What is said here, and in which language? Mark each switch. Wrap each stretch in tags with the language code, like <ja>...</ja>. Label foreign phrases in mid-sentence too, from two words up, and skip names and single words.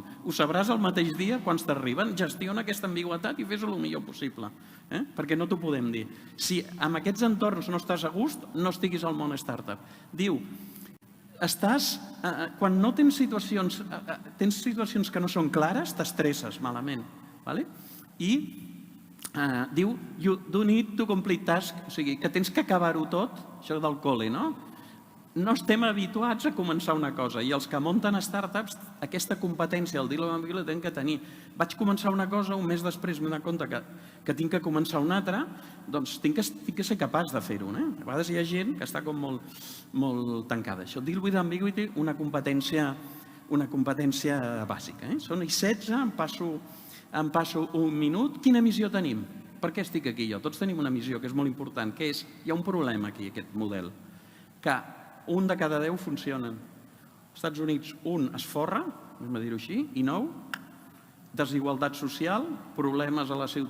<ca>Ho sabràs el mateix dia quan t'arriben, gestiona aquesta ambigüetat i fes-ho el millor possible, perquè no t'ho podem dir. Si amb aquests entorns no estàs a gust, no estiguis al món startup. Diu, quan no tens situacions que no són clares, t'estresses malament. I diu,</ca> <en>you do need to complete task,</en> <ca>o sigui, que tens que acabar-ho tot, això del col·le, no? No estem habituats a començar una cosa i els que munten startups, aquesta competència, el</ca> <en>deal with ambiguity,</en> <ca>tenen que tenir. Vaig començar una cosa, un mes després m'he donat compte que tinc que començar una altra, doncs tinc que ser capaç de fer-ho. A vegades hi ha gent que està com molt tancada. Això,</ca> <en>deal with ambiguity,</en> <ca>una competència bàsica. Són 16, em passo un minut. Quina missió tenim? Per què estic aquí jo? Tots tenim una missió que és molt important, que és, hi ha un problema aquí, aquest model, que 1 de cada 10 funcionen. Als Estats Units, 1 es forra, anem a dir-ho així, i 9, desigualtat social, problemes a les ciutats.</ca>